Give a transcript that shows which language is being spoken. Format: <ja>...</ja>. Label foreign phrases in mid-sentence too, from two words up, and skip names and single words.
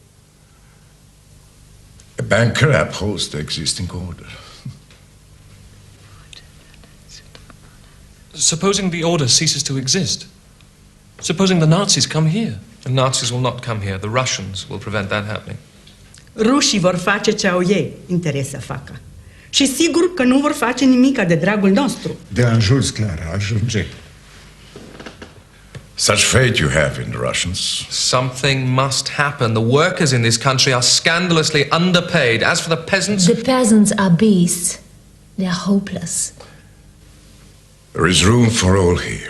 <en>A banker upholds the existing order. Supposing the order ceases to exist? Supposing the Nazis come here? The Nazis will not come here. The Russians will prevent that happening.</en> <ro>Rușii vor face ce au ei interes să facă. Și sigur că nu vor face nimica de dragul nostru. De ajuns, Clara, ajunge.</ro> <en>Such fate you have in the Russians. Something must happen. The workers in this country are scandalously underpaid. As for the peasants... The peasants are beasts. They are hopeless. There is room for all here.</en>